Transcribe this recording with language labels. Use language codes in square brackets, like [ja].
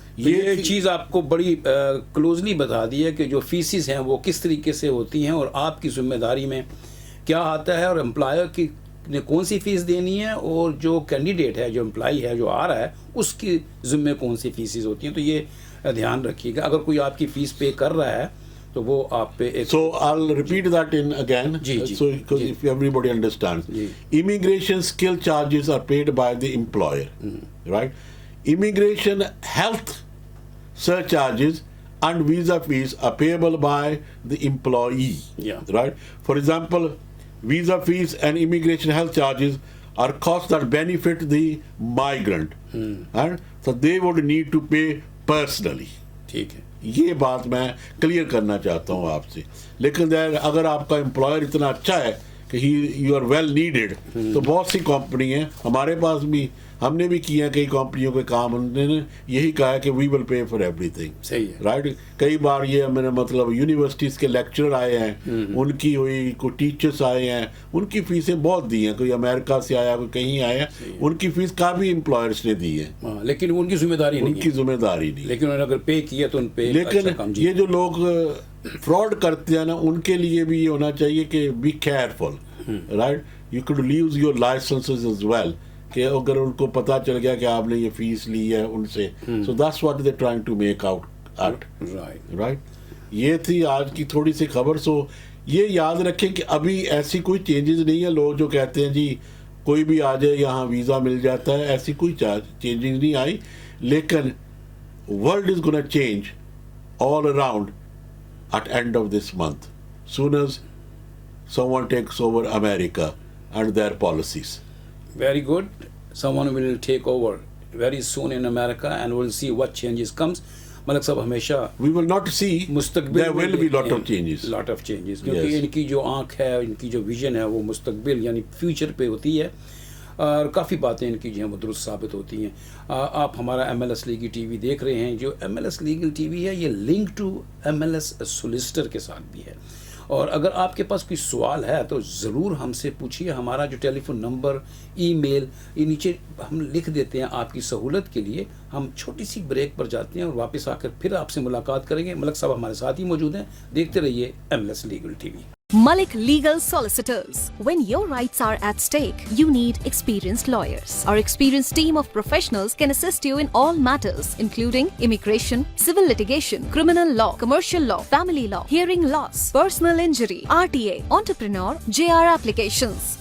[ur] یہ چیز آپ کو بڑی کلوزلی بتا دی ہے کہ جو فیسز ہیں وہ کس طریقے سے ہوتی ہیں اور آپ کی ذمہ داری میں کیا آتا ہے اور امپلائر کی نے کون سی فیس دینی ہے اور جو کینڈیڈیٹ ہے جو امپلائی ہے جو آ رہا ہے اس کی ذمہ کون سی فیسز ہوتی ہیں. تو یہ دھیان رکھیے گا اگر کوئی آپ کی فیس پے کر رہا ہے تو وہ آپ پہ [en] So I'll repeat that in again so because if everybody understands. Immigration skill charges are paid by the employer. Right. Immigration health surcharges and visa fees are payable by the employee. Right. For example, visa fees and immigration health charges are costs that benefit the migrant. Right. So they would need to pay personally. [ur] ٹھیک ہے. یہ بات میں clear کرنا چاہتا ہوں آپ سے. لیکن اگر آپ کا امپلائر اتنا اچھا ہے کہ [en] you are well needed [ur] تو بہت سی کمپنی ہیں ہمارے پاس بھی ہم نے بھی کیا کئی کمپنیوں کے کام انہوں نے یہی کہا ہے کہ [en] We will pay for every thing. [ur] صحیح ہے. [en] Right. [ur] کئی بار یہ میں نے مطلب یونیورسٹیز کے لیکچرر آئے ہیں ان کی ہوئی کوئی ٹیچرس آئے ہیں ان کی فیسیں بہت دی ہیں. کوئی امریکہ سے آیا کوئی کہیں آیا ان کی فیس کافی امپلائرس نے دی ہے لیکن ان کی ذمہ داری نہیں. لیکن انہوں نے اگر پے کیا تو ان پہ. لیکن یہ جو لوگ فراڈ کرتے ہیں نا ان کے لیے بھی یہ ہونا چاہیے کہ [en] Be careful. Right. You code leaves your licences as well [ur] کہ اگر ان کو پتا چل گیا کہ آپ نے یہ فیس لی ہے ان سے. [en] So that's what they trying to make out it. Right. [ur] یہ تھی آج کی تھوڑی سی خبر. سو یہ یاد رکھیں کہ ابھی ایسی کوئی چینجز نہیں ہے. لوگ جو کہتے ہیں جی کوئی بھی آ جائے یہاں ویزا مل جاتا ہے ایسی کوئی چینجنگ نہیں آئی. لیکن [en] World is gonna change all around at end of this month. Soon as someone takes over America and their policies. Very good. Someone will take over very soon in America and we'll see what changes comes. [ur] ملک صاحب ہمیشہ [en] We will not see, [ur] مستقبل [en] there will be lot of changes. Lot of changes [ur] کیونکہ [en] Yes. [ur] ان کی جو آنکھ ہے ان کی جو ویژن ہے وہ مستقبل یعنی فیوچر پہ ہوتی ہے اور کافی باتیں ان کی جو ہیں وہ درست ثابت ہوتی ہیں. آپ ہمارا M L S legal T V دیکھ رہے ہیں. جو M L S legal T V ہے یہ link to M L S سولیسٹر کے ساتھ بھی ہے. اور اگر آپ کے پاس کوئی سوال ہے تو ضرور ہم سے پوچھیے. ہمارا جو ٹیلی فون نمبر ای میل یہ نیچے ہم لکھ دیتے ہیں آپ کی سہولت کے لیے. ہم چھوٹی سی بریک پر جاتے ہیں اور واپس آ کر پھر آپ سے ملاقات کریں گے. ملک صاحب ہمارے ساتھ ہی موجود ہیں. دیکھتے رہیے M L S legal T V. [en] Malik Legal Solicitors. When your rights are at stake, you need experienced lawyers. Our experienced team of professionals can assist you in all matters, including immigration, civil litigation, criminal law, commercial law, family law, hearing loss, personal injury, RTA, entrepreneur, JR applications.